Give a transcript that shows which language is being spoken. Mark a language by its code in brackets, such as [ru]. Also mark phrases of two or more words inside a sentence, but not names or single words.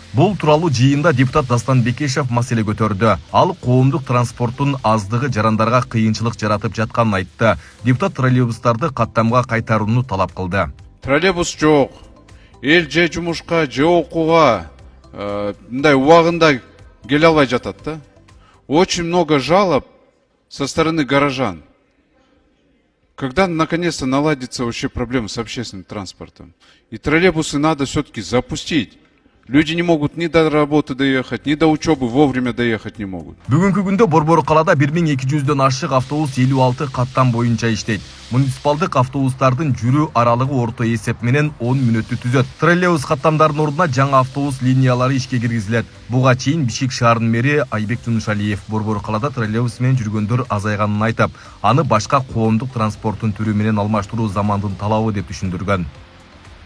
[ky] Бул тууралуу жыйында депутат Дастан Бекешев маселе көтөрдү. Ал коомдук транспорттун аздыгы жарандарга кыйынчылык жаратып жатканын айтты. Депутат троллейбустарды каттамга кайтарууну талап кылды. Троллейбус жок. Эл же жумушка, же окууга мындай убагында келе албай жатат да. [ru] Очень много жалоб со стороны горожан. Когда наконец-то наладится вообще проблема с общественным транспортом? И троллейбусы надо все-таки запустить. Люди не могут ни до работы доехать, ни до учебы вовремя доехать не могут. [ky] Бүгүнкү күндө Борбор калаада 1200дөн ашык автобус 56 каттам боюнча иштейт. Муниципалдык автобустардын жүрүү аралыгы орто эсеп менен 10 мүнөттү түзөт. Троллейбус каттамдарынын ордуна жаңы автобус линиялары ишке киргизилет. Буга чейин Бишкек шаарынын мэри Айбек Жунушалиев Борбор калаада троллейбус менен жүргөндөр азайганын айтып, аны башка коомдук транспорттун түрү менен алмаштыруу замандын талабы деп түшүндүргөн.